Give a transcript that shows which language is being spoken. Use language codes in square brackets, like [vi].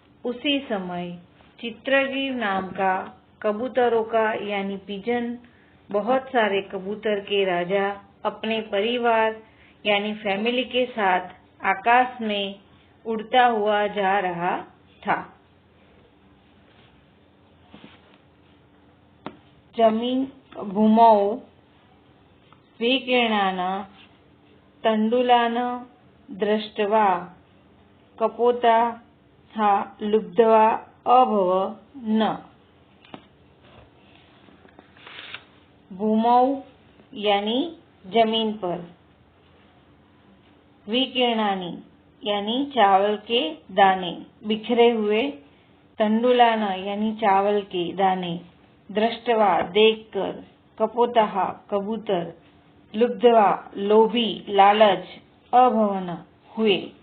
[hi] उसी समय चित्रग्रीव नाम का कबूतरों का यानी पिजन, बहुत सारे कबूतर के राजा अपने परिवार यानी फैमिली के साथ आकाश में उड़ता हुआ जा रहा था। जमीन [sa] भूमौ विकीर्णान् तण्डुलान् दृष्ट्वा कपोतः लुब्ध्वा अभवन्। [hi] भूमौ यानी जमीन पर, विकीर्णानि यानी चावल के दाने, बिखरे हुए, तण्डुलान् यानी चावल के दाने, दृष्ट्वा देखकर, कपोतः कबूतर, लुब्ध्वा लोभी लालच, अभवन हुए।